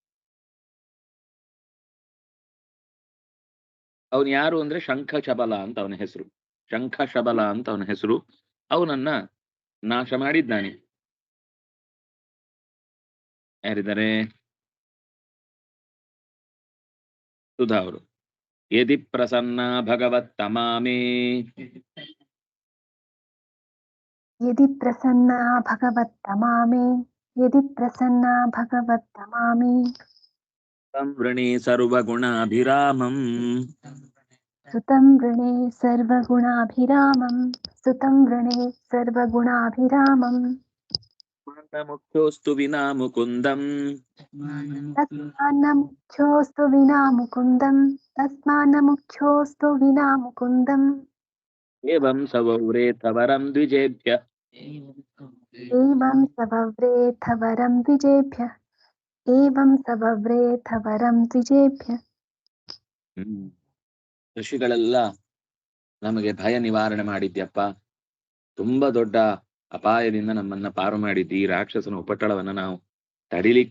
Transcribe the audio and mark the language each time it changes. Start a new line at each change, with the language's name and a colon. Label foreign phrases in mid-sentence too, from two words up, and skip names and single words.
Kannada: ಅವನು ಯಾರು ಅಂದ್ರೆ ಶಂಖಶಬಲ ಅಂತ ಅವನ ಹೆಸರು. ಶಂಖಶಬಲ ಅಂತ ಅವನ ಹೆಸರು. ಅವನನ್ನ ನಾಶ ಮಾಡಿದ್ದಾನೆ. ಯಾರಿದ್ದಾರೆ? ಸುಧಾ ಅವರು.
Sanskrit: ಯದಿ ಪ್ರಸನ್ನ ಭಗವತ್ ತಮಾಮೇ, ಯದಿ ಪ್ರಸನ್ನ ಭಗವತ್ ತಮಾಮೇ, ಯದಿ ಪ್ರಸನ್ನ ಭಗವತ್ ತಮಾಮೇ ಸಂವೃಣೇ ಸರ್ವಗುಣಾಭಿರಾಮಂ, ಸುತಂ ವೃಣೇ ಸರ್ವಗುಣಾಭಿರಾಮಂ, ಸುತಂ ವೃಣೇ ಸರ್ವಗುಣಾಭಿರಾಮಂ. ಮುಖ್ಯೋಸ್ತು ವಿನಾ ಮುಕುಂದಂ, ತಸ್ಮಾನ್ನ ಮುಖ್ಯೋಸ್ತು ವಿನಾ ಮುಕುಂದಂ, ತಸ್ಮಾನ್ನ ಮುಖ್ಯೋಸ್ತು ವಿನಾ ಮುಕುಂದಂ. ಏವಂ ಸವೌರೇಥ ವರಂ ದ್ವಿಜೇಭ್ಯ, ಏವಂ ಸವವ್ರೇಥ ವರಂ ದ್ವಿಜೇಭ್ಯ, ಏವಂ ಸವವ್ರೇಥ ವರಂ ದ್ವಿಜೇಭ್ಯ.
Kannada: ಋಷಿಗಳೆಲ್ಲ ನಮಗೆ ಭಯ ನಿವಾರಣೆ ಮಾಡಿದ್ಯಪ್ಪ, ತುಂಬಾ ದೊಡ್ಡ ಅಪಾಯದಿಂದ ನಮ್ಮನ್ನ ಪಾರು ಮಾಡಿದ್ದಿ, ಈ ರಾಕ್ಷಸನ ಉಪಟಳವನ್ನ ನಾವು ತಡಿಲಿಕ್ಕೆ